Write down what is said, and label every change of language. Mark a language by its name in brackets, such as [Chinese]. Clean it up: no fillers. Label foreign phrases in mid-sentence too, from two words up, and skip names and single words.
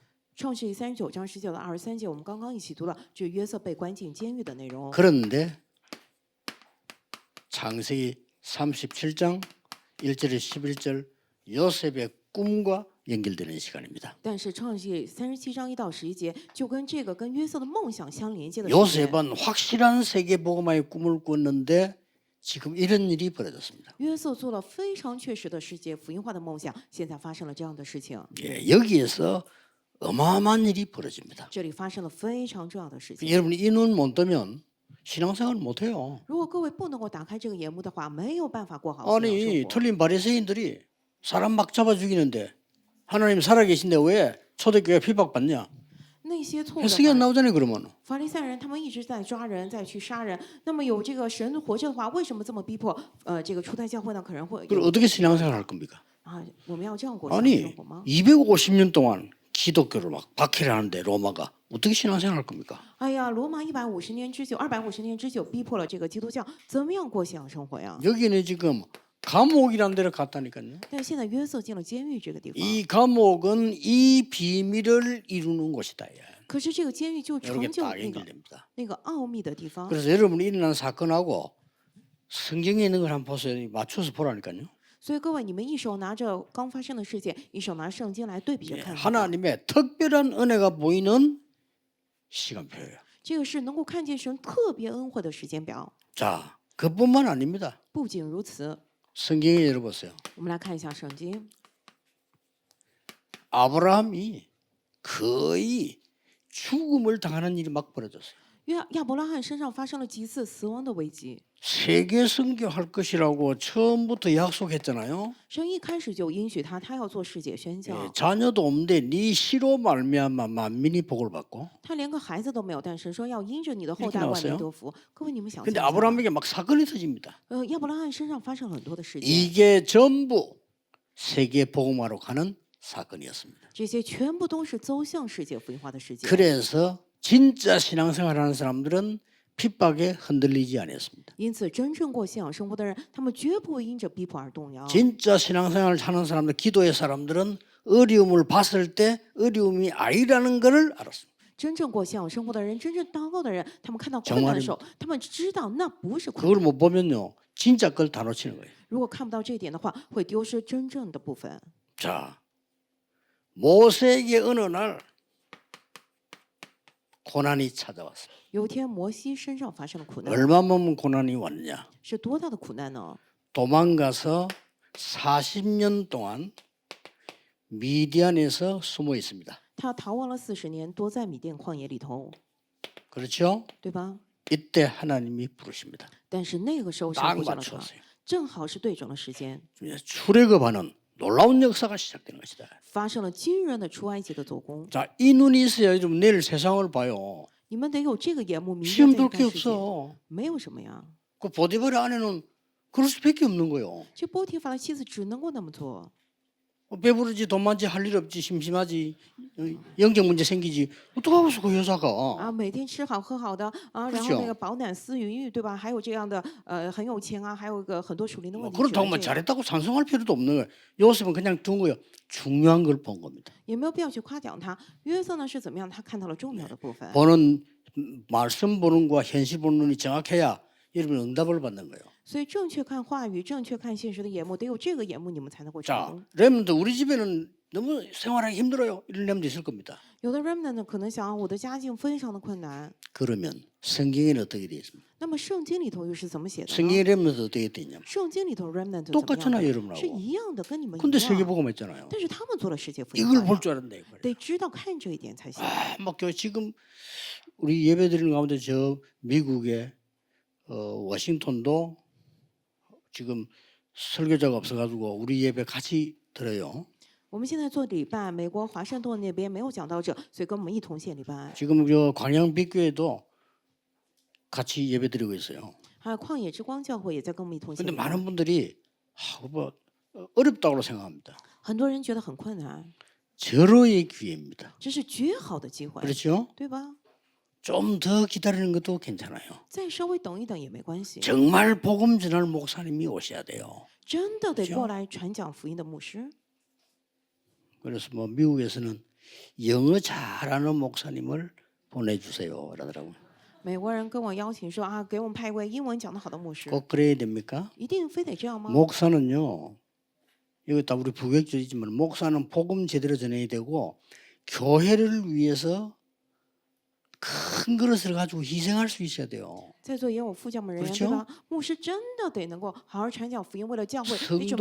[Chinese] 创世记39章19到23节，我们刚刚一起读了，这约瑟被关进监狱的内容。 [Korean] 그런데 창세기 37장 1절에서 11절 요셉의 꿈과 연결되는 시간입니다. [Chinese] 但是创世记37章1到11节，就跟这个跟约瑟的梦想相连接的时间。 [Korean] 요셉은 확실한 세계 복음화의 꿈을 꿨는데 지금 이런 일이 벌어졌습니다. [Chinese] 约瑟做了非常确实的世界福音化的梦想，现在发生了这样的事情， [Korean] 예, 여기에서 어마어마한 일이 벌어집니다. [Chinese] 这里发生了非常重要的事情。 [Korean] 여러분이 이 눈 못 뜨면 신앙생활 못 해요. [Chinese] 如果各位不能够打开这个眼目的话，没有办法过好信仰 [Korean] 아니 [Chinese] 生活。 [Korean] 틀린 바리새인들이 사람 막 잡아 죽이는데 하나님 살아계신데 왜 초대교회 비박받냐? [Chinese] 那些错误 [Korean] 해석이 안 [Chinese] 的 [Korean] 나오잖아요. 그러면 [Chinese] 法利赛人，他们一直在抓人，再去杀人。那么有这个神活着的话，为什么这么逼迫？这个初代教会呢，可能会 [Korean] 그럼 [Chinese] 有 [Korean] 어떻게 신앙생활 할 겁니까? [Chinese] 啊，我们要这样过信仰 [Korean] 아니 [Chinese] 生活吗？ [Korean] 250년 동안 기독교를 막 박해를 하는데 로마가 어떻게 신앙생활 할 겁니까? [Chinese] 哎呀，罗马150年之久，250年之久，逼迫了这个基督教，怎么样过信仰生活呀？ [Korean] 여기는 지금 감옥이라는 데를 갔다니까요. [Chinese] 但现在约瑟进了监狱这个地方， [Korean] 이 감옥은 이 비밀을 이루는 곳이다. 예. [Chinese] 可是这个监狱就 [Korean] 이렇게 [Chinese] 成就 [Korean] 딱 [Chinese] 那个 [Korean] 연결됩니다. [Chinese] 那个奥秘的地方。 [Korean] 그래서 여러분이 일어난 사건하고 성경에 있는 걸 한번 보세요. 맞춰서 보라니까요. [Chinese] 所以各位，你们一手拿着刚发生的事件，一手拿圣经来对比着 [Korean] 예, [Chinese] 看。 [Korean] 하나님의 특별한 은혜가 보이는 시간표예요. [Chinese] 这个是能够看见神特别恩惠的时间表。 [Korean] 자, 그뿐만 아닙니다. [Chinese] 不仅如此， [Korean] 성경에 열어보세요. [Chinese] 我们来看一下圣经。 [Korean] 아브라함이 거의 죽음을 당하는 일이 막 벌어졌어요. [Chinese] 亚伯拉罕身上发生了几次死亡的危机。 [Korean] 세계 선교할 것이라고 처음부터 약속했잖아요. [Chinese] 神一开始就允许他要做世界宣教， [Korean] 예, 자녀도 없는데 네 씨로 말미암아 만민이 복을 받고. [Chinese] 他连个孩子都没有，但神说要因着你的后 [Korean] 이렇게 [Chinese] 代万 [Korean] 나왔어요 [Chinese] 民得福。各位，你们想象 [Korean] 근데 [Chinese] 一下吧， [Korean] 아브라함에게 막 사건이 터집니다. [Chinese] 亚伯拉罕身上发生了很多的事件， [Korean] 이게 전부 세계 복음화로 가는 사건이었습니다. [Chinese] 这些全部都是走向世界福音化的事件。 [Korean] 그래서 진짜 신앙생활하는 사람들은 핍박에 흔들리지 않았습니다. [Chinese] 因此，真正过信仰生活的人，他们绝不会因着逼迫而动摇。 [Korean] 진짜 신앙생활을 하는 사람들, 기도의 사람들은 어려움을 봤을 때 어려움이 아니라는 것을 알았습니다. [Chinese] 真正过信仰生活的人，真正祷告的人，他们看到困难的时候，他们知道那不是困 [Korean] 그걸 [Chinese] 难。 [Korean] 못 보면요, 진짜 걸 다 놓치는 거예요. [Chinese] 如果看不到这一点的话，会丢失真正的部分。 [Korean] 자, 모세에게 어느 날 고난이 찾아왔어요. [Chinese] 有一天，摩西身上发生了苦难， [Korean] 얼마만큼 고난이 왔느냐? [Chinese] 是多大的苦难呢？ [Korean] 도망가서 40년 동안 미디안에서 숨어 있습니다. [Chinese] 他逃亡了40年，躲在米甸旷野里头， [Korean] 그렇죠? [Chinese] 对吧？ [Korean] 이때 하나님이 부르십니다. [Chinese] 但是那个时候神 [Korean] 딱 [Chinese] 呼叫了他， [Korean] 맞췄어요. [Chinese] 正好是对准了时间， [Korean] 출애굽하는 놀라운 역사가 시작되는 것이다. [Chinese] 发生了惊人的出埃及的做工。 [Korean] 자, 이 눈이 있어야 좀 내일 세상을 봐요. [Chinese] 你们得有这个眼目，明 [Korean] 시험 [Chinese] 天再 [Korean] 둘 [Chinese] 去 [Korean] 게 [Chinese] 看世界。 [Korean] 없어. [Chinese] 没有什么呀， [Korean] 그 보디발의 아내는 그럴 수밖에 없는 거예요. [Chinese] 这波提法的妻子只能够那么做。 [Korean] 배부르지 돈 많지 할 일 없지 심심하지 영적 문제 생기지 어떡하겠어 그 여자가. [Chinese] 啊，每天吃好喝好的啊，然后 [Korean] 그렇죠 [Chinese] 那个饱暖思淫欲，对吧？还有这样的很有钱啊，还有个很多属灵的问题。 [Korean] 그렇다고 뭐 [Chinese] 觉得这样 [Korean] 잘했다고 찬송할 필요도 없는 거예요. 요셉은 그냥 둔 거예요. 중요한 걸 본 겁니다. [Chinese] 也没有必要去夸奖他。约瑟呢是怎么样？他看到了重要的部分。 [Korean] 보는 말씀 보는 거와 현실 보는 눈이 정확해야 여러분 응답을 받는 거예요. [Chinese] 所以正确看话语，正确看现实的眼目，得有这个眼目，你们才能够成 [Korean] 자, [Chinese] 功。 [Korean] 렘넌트 우리 집에는 너무 생활하기 힘들어요. 이런 렘도 있을 겁니다. [Chinese] 有的 remnant 呢，可能想我的家境非常的困难， [Korean] 그러면 성경에는 어떻게 되어 있습니까? [Chinese] 那么圣经里头又是怎么写的呢？ [Korean] 성경의 렘넌트 어떻게 되어 있냐면 [Chinese] 圣经里头 remnant 怎么 [Korean] 똑같잖아요 [Chinese] 样的？ [Korean] 여러분하고. [Chinese] 是一样的，跟你们 [Korean] 근데 [Chinese] 一样。 [Korean] 세계복음 했잖아요. [Chinese] 但是他们做了世界福音 [Korean] 이걸 [Chinese] 化 [Korean] 볼 [Chinese] 呀， [Korean] 줄 알았네. 이걸. [Chinese] 得知道看这一点才行。 [Korean] 막 지금 우리 예배드리는 가운데 저 미국의 워싱턴도 지금 설교자가 없어가지고 우리 예배 같이 들어요. [Chinese] 我们现在做礼拜，美国华盛顿那边没有讲道者，所以跟我们一同献礼拜。 [Korean] 지금 저 광양빛교회도 같이 예배드리고 있어요. [Chinese] 还有旷野之光教会也在跟我们一同献 [Korean] 근데 [Chinese] 礼拜。 [Korean] 많은 분들이 뭐 어렵다고 생각합니다. [Chinese] 很多人觉得很困难， [Korean] 절호의 기회입니다. [Chinese] 这是绝好的机会， [Korean] 그렇죠? [Chinese] 对吧？ [Korean] 좀 더 기다리는 것도 괜찮아요. [Chinese] 再稍微等一等也没关系。 [Korean] 정말 복음 전할 목사님이 오셔야 돼요. [Chinese] 真的得 [Korean] 그죠 [Chinese] 过来传讲福音的牧师。 [Korean] 그래서 뭐 미국에서는 영어 잘하는 목사님을 보내주세요. 그러더라고요. [Chinese] 美国人跟我邀请说啊，给我们派一位英文讲得好的牧师， [Korean] 꼭 그래야 됩니까? [Chinese] 一定非得这样吗？ [Korean] 목사는요. 이거 다 우리 부교육적이지만 목사는 복음 제대로 전해야 되고 교회를 위해서 큰 그릇을 가지고 희생할 수 있어야 돼요. [Chinese] 在座也有副教牧人员， [Korean] 그렇죠 [Chinese] 对吧？牧师真的得能够好好传讲福音，为了教会得准备